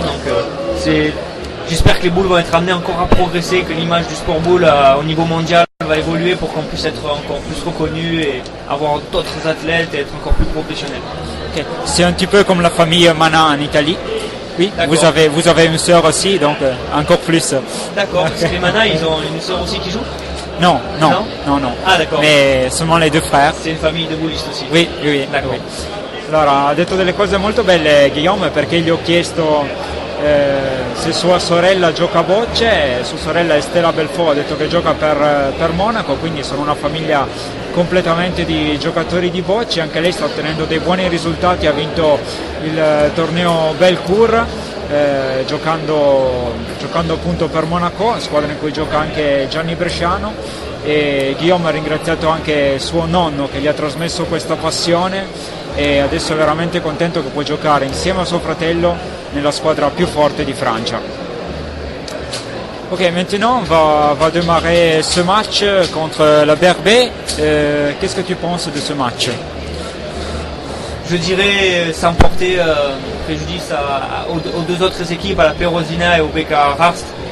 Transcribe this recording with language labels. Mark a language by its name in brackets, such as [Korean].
[French] Donc j'espère que les boules vont être amenées encore à progresser, que l'image du sport boule au niveau mondial va évoluer pour qu'on puisse être encore plus reconnu et avoir d'autres athlètes et être encore plus professionnel. Okay. C'est un petit peu comme la famille Mana en Italie. Oui, vous avez une sœur aussi, donc encore plus. D'accord, parce que les Mana, ils ont une sœur aussi qui joue? Non. Ah d'accord. Mais seulement les 2 frères. C'est une famille de boulistes aussi? Oui. D'accord. Oui. [Italian] Allora, ha detto delle cose molto belle Guillaume, perché gli ho chiesto se sua sorella gioca a bocce. Sua sorella Estela Belfort ha detto che gioca per Monaco, quindi sono una famiglia completamente di giocatori di bocce. Anche lei sta ottenendo dei buoni risultati, ha vinto il torneo Bellecour giocando appunto per Monaco, squadra in cui gioca anche Gianni Bresciano. E Guillaume ha ringraziato anche suo nonno che gli ha trasmesso questa passione e adesso è veramente contento che può giocare insieme a suo fratello nella squadra più forte di Francia. [French] Ok, maintenant on va démarrer ce match contre la Berbée. Qu'est-ce que tu penses de ce match? Je dirais sans porter préjudice aux 2 autres équipes, à la Perosina et au BK Rarst.